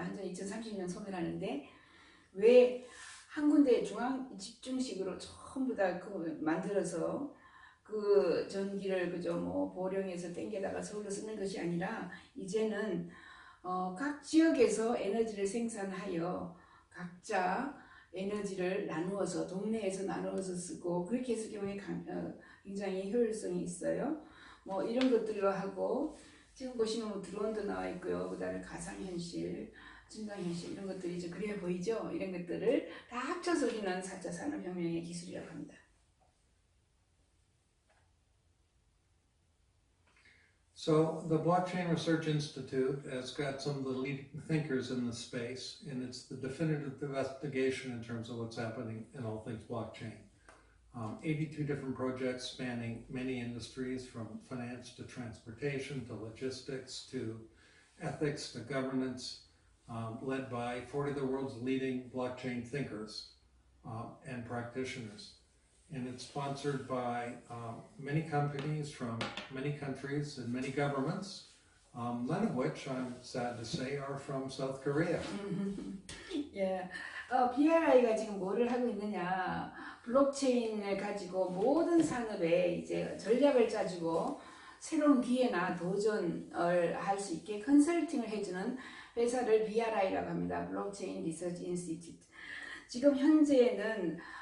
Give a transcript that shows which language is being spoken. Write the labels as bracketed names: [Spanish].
[Korean] 한전이 2030년 소멸하는데 왜 한 군데 중앙 집중식으로 전부 다 그 만들어서 그 전기를 그저 뭐 보령에서 땡겨다가 서울로 쓰는 것이 아니라 이제는 각 지역에서 에너지를 생산하여 각자 에너지를 나누어서 동네에서 나누어서 쓰고 그렇게 했을 경우에 굉장히 효율성이 있어요. 뭐 이런 것들로 하고 지금 보시면 뭐 드론도 나와 있고요. 그 다음에 가상현실, 증강현실 이런 것들이 이제 그래 보이죠. 이런 것들을 다 합쳐서 우리는 4차 산업혁명의 기술이라고 합니다. [English] So the Blockchain Research Institute has got some of the leading thinkers in the space, and it's the definitive investigation in terms of what's happening in all things blockchain. 82 different projects spanning many industries, from finance to transportation to logistics to ethics to governance, led by 40 of the world's leading blockchain thinkers and practitioners. And it's sponsored by many companies from many countries and many governments, none of which, I'm sad to say, are from South Korea. [Korean] 예, BRI가 지금 뭐를 하고 있느냐, 블록체인을 가지고 모든 산업에 이제 전략을 짜주고 새로운 기회나 도전을 할 수 있게 컨설팅을 해주는 회사를 BRI라고 합니다. 블록체인 리서치 인스티튜트. 지금 현재는